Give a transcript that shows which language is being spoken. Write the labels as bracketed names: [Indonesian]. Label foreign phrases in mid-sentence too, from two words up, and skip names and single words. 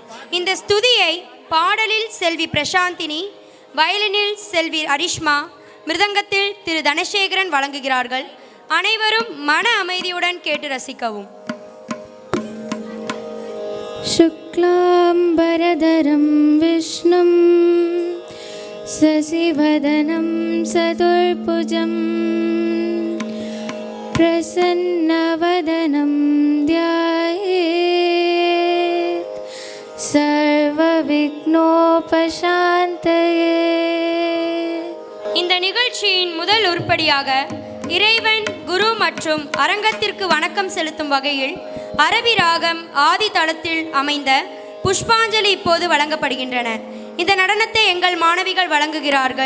[Tamil] இந்த ஸ்துதியை பாடலில் செல்வி பிரசாந்தினி, வயலினில் செல்வி அரிஷ்மா, மிருதங்கத்தில் திரு தனசேகரன் வழங்குகிறார்கள். அனைவரும் மன அமைதியுடன் கேட்டு ரசிக்கவும். [Sanskrit] शुक्लाम्बरधरं विष्णुं शशिवदनं चतुर्भुजं प्रसन्नवदनं ध्यायेत् सर्वविघ्नोपशान्तये. [Tamil] இந்த நிகழ்ச்சியின் முதல் உருப்படியாக இறைவன், குரு மற்றும் அரங்கத்திற்கு வணக்கம் செலுத்தும் வகையில் அரபி ராகம் ஆதி தளத்தில் அமைந்த புஷ்பாஞ்சலி இப்போது வழங்கப்படுகின்றன. இந்த நடனத்தை எங்கள் மாணவிகள் வழங்குகிறார்கள்.